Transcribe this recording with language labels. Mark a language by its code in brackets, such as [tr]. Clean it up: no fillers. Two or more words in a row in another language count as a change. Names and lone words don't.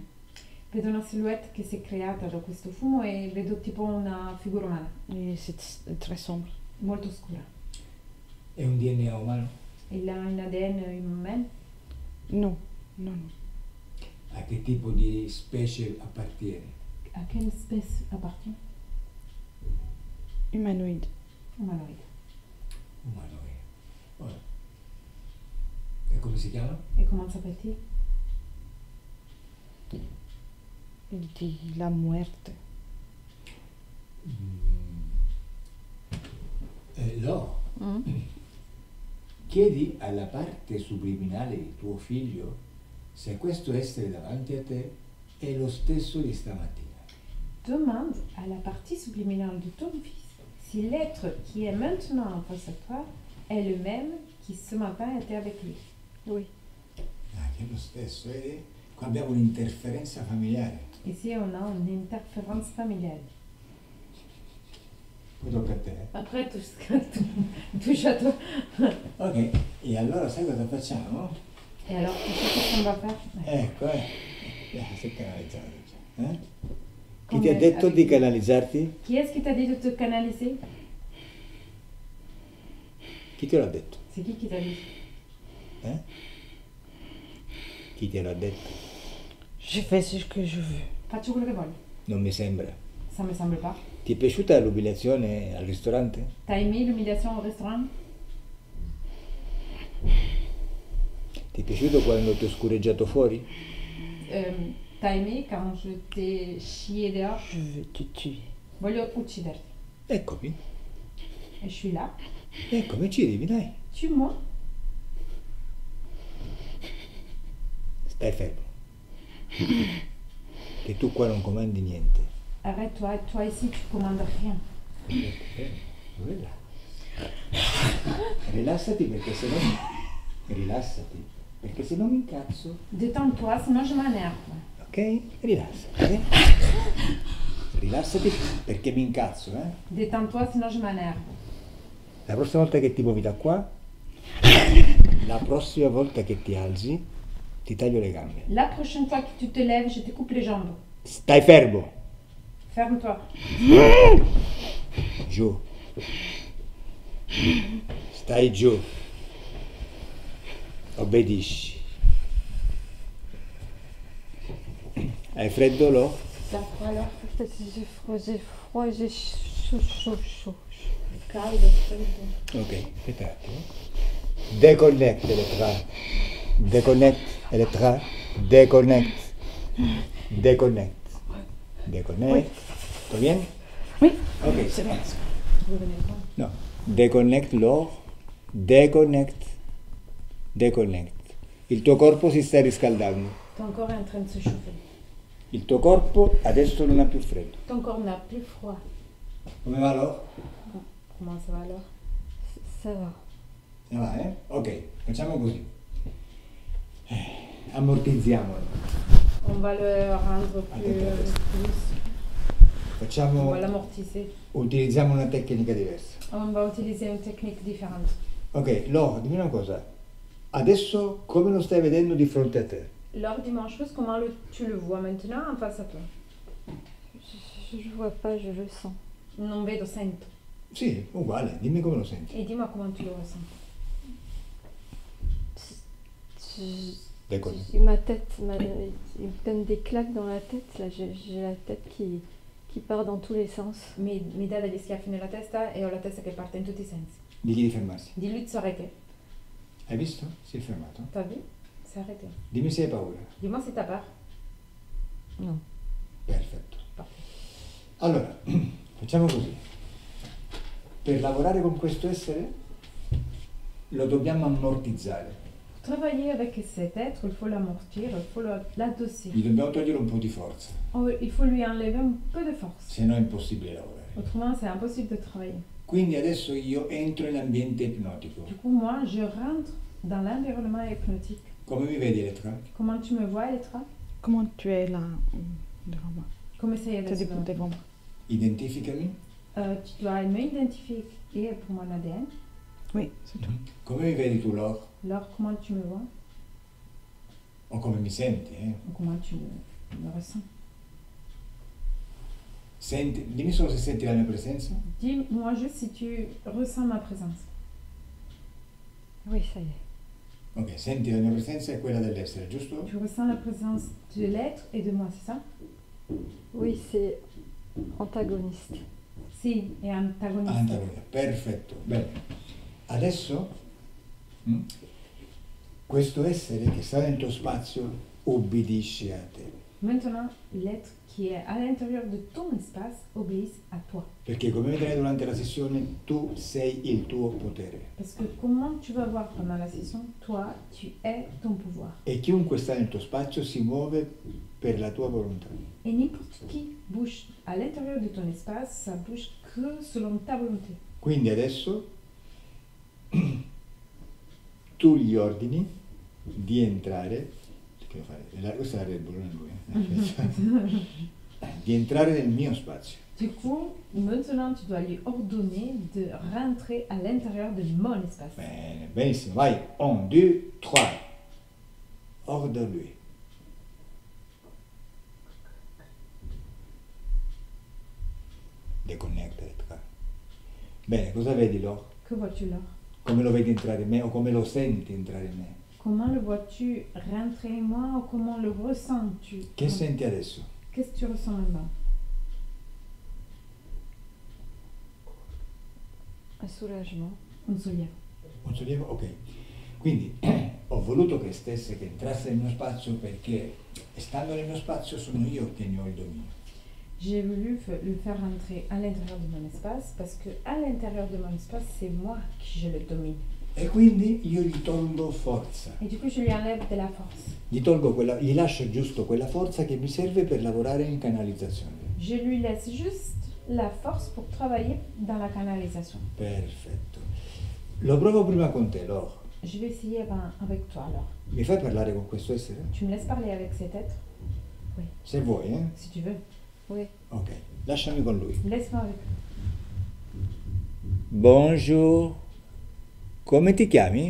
[it] Vedo una silhouette che si è creata da questo fumo e vedo tipo una figura umana, [fr] Et c'est très sombre. [it] molto scura. È un DNA umano? [fr] Il a un ADN humain? Non, non, non. [it] A che tipo di specie appartiene? [fr] À quelle espèce appartient? Humanoïde. [it] Humanoide. Umanoide. Ora. E come si chiama? [fr] Et comment s'appelle-t-il? Il dit [es] la muerte. [fr] Lo. Mm. [it] Chiedi alla parte subliminale di tuo figlio se questo essere davanti a te è lo stesso di stamattina. [fr] Demande à la partie subliminale de ton fils si l'être qui est maintenant en face à toi est le même qui ce matin était avec lui. Oui. [it] Ah, che è lo stesso. Qua abbiamo un'interferenza familiare. [fr] Ici, on a une interférence familiale. [it] Poi tocca a te. [fr] Après, touche à toi. [it] Ok, e allora sai cosa facciamo? [fr] Et alors, tu sais qu'est-ce qu'on va faire? [it] Ecco, sei canalizzato. Eh? Chi Come ti ha detto [fr] avec- [it] di canalizzarti? [fr] Qui est-ce qui t'a dit de te canaliser? [it] Chi te l'ha detto? [fr] C'est qui t'a dit? [it] Eh? Chi te l'ha detto? [fr] Je fais ce que je veux. [it] Faccio quello che voglio. Non mi sembra. [fr] Ça me semble pas. [it] Ti è piaciuta l'umiliazione al ristorante? [fr] T'as aimé l'humiliation au restaurant? [it] Ti è piaciuto quando ti ho scureggiato fuori? [fr] T'as aimé quand je t'ai chié dehors? Je veux te tuer. [it] Voglio ucciderti. Eccomi, [fr] Et je suis là. [it] eccomi, ci arrivi, dai. [fr] Tue-moi. [it] Stai fermo. Che tu qua non comandi niente. [fr] Arrête-toi. Toi ici, tu commandes rien. [it] Rilassati perché se no... Rilassati, perché se no mi incazzo. [fr] Détends-toi, sinon je m'énerve. [it] Ok? Rilassati. Rilassati perché mi incazzo, eh? [fr] Détends-toi, sinon je m'énerve. [it] La prossima volta che ti muovi da qua, la prossima volta che ti alzi, ti taglio le gambe. [fr] La prochaine fois que tu te lèves, je te coupe les jambes. [it] Stai fermo. [fr] Ferme-toi. [it] Giù. Stai giù. Obbedisci. Hai freddo, Lo? [fr] T'as froid alors? J'ai froid, j'ai chaud. [it] Caldo, freddo. Ok, aspetta un attimo. Deconnect Elettra. Deconnect Elettra. Deconnect. Deconnect. Deconnect. Tutto bien? [fr] Oui. Ok. C'est bon. Vous venez voir. [it] No. Deconnect Lo. Deconnect. Deconnect. Il tuo corpo si sta riscaldando. [fr] Ton corps est en train de se chauffer. [it] Il tuo corpo adesso non ha più freddo. [fr] Ton corps n'a plus froid. [it] Come va Lo? [fr] Comment ça va alors? Ça va. [it] Va, eh? Ok, facciamo così. Ammortizziamolo. [fr] On va le rendre plus. On [it] Facciamo, [fr] va l'amortisser. [it] utilizziamo una tecnica diversa. [fr] On va utiliser une technique différente. [it] Ok, Lo, dimmi una cosa. Adesso come lo stai vedendo di fronte a te? [fr] Lors du manche-russe, comment tu le vois maintenant en face à toi? Je vois pas, je le sens. [it] Non vedo, sento. Sì, uguale, dimmi come lo senti. [fr] Et dis-moi comment tu le ressens. D'accord. Ma tête, il me donne des claques dans la tête. Là, j'ai la tête qui part dans tous les sens. [it] Mi dà degli schiaffi nella testa e ho la testa che parte in tutti i sensi. Digli di fermarsi. [fr] Dis-lui de s'arrêter. [it] Hai visto? Si è fermato. [fr] T'as vu? C'est arrêté. [it] Dimmi se hai paura. [fr] Dis-moi si t'as peur. Non. [it] Perfetto. [fr] Parfait. [it] Allora, facciamo così. Per lavorare con questo essere lo dobbiamo ammortizzare. [fr] Pour travailler avec cet être, il faut l'amortir, il faut l'adosser. [it] Gli dobbiamo togliere un po' di forza, [fr] Oh, il faut lui enlever un peu de force. [it] se no è impossibile lavorare. [fr] Autrement, c'est impossible de travailler. [it] Quindi adesso io entro in ambiente ipnotico. [fr] Du coup, moi, je rentre dans l'environnement hypnotique. [it] Come mi vedi, Elettra? [fr] Comment tu me vois, Elettra? Comment tu es là devant moi? [it] Come sei [fr] Tu es [it] adesso? [fr] devant moi. [it] Identificami. [fr] Tu dois me identifier pour mon ADN. Oui, c'est tout. [it] Come mi vedi tu, Lor? [fr] Alors, comment tu me vois? [it] O come mi senti, eh? [fr] Ou comment tu me ressens? [it] Senti, dimmi solo se senti la mia presenza. [fr] Dis-moi juste si tu ressens ma présence. Oui, ça y est. [it] Ok, senti la mia presenza e quella dell'essere, giusto? [fr] Tu ressens la présence de l'être et de moi, c'est ça? Oui, c'est antagoniste. [it] Sì, è antagonista. Antagonista, perfetto. Bene. Adesso questo essere che sta nel tuo spazio ubbidisce a te. [fr] Maintenant, l'être qui est à l'intérieur de ton espace obéit à toi. [it] Perché come vedrai durante la sessione tu sei il tuo potere. [fr] Parce que comment tu vas voir pendant la session, toi, tu es ton pouvoir. [it] E chiunque sta nel tuo spazio si muove per la tua volontà. [fr] Et n'importe qui bouge à l'intérieur de ton espace, ça bouge que selon ta volonté. [it] Quindi adesso tu gli ordini di entrare, che devo fare? Questa è la Red Bull, non è lui, di entrare nel mio spazio. [fr] Du coup, maintenant tu dois lui ordonner de rentrer à l'intérieur de mon espace. [it] Bene, benissimo, vai. 1, 2, 3. Ordine-lui. Deconnecta. Bene, cosa vedi Laure? [fr] Que vois-tu là? [it] Come lo vedi entrare in me o come lo senti entrare in me? [fr] Comment le vois-tu rentrer en moi ou comment le ressens-tu? [it] Che senti adesso? [fr] Qu'est-ce que tu ressens maintenant? Un soulagement. [it] Un sollievo. Un sollievo? Ok. Quindi ho voluto che stesse, che entrasse nel mio spazio perché stando nel mio spazio sono io che ne ho il dominio. [fr] J'ai voulu le faire rentrer à l'intérieur de mon espace parce que à l'intérieur de mon espace, c'est moi qui je le domine. [it] E quindi io gli tolgo forza. [fr] Et du coup, je lui enlève de la force. [it] Gli lascio giusto quella forza che mi serve per lavorare in canalizzazione. [fr] Je lui laisse juste la force pour travailler dans la canalisation. [it] Perfetto. Lo provo prima con te, Laure. [fr] Je vais essayer avec toi alors. [it] Mi fai parlare con questo essere? [fr] Tu me laisses parler avec cet être? Oui. [it] Se vuoi, [fr] Si tu veux. Oui. [it] Ok, lasciami con lui. [fr] Laisse-moi avec. Bonjour. [it] Come ti chiami?